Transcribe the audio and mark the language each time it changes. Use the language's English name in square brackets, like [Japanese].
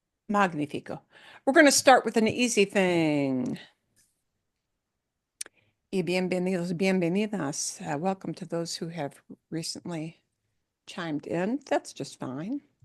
[Spanish] Magnífico. [English] We're going to start with an easy thing. [Spanish] Y bienvenidos, bienvenidas. [English] Welcome to those who have recently chimed in. That's just fine.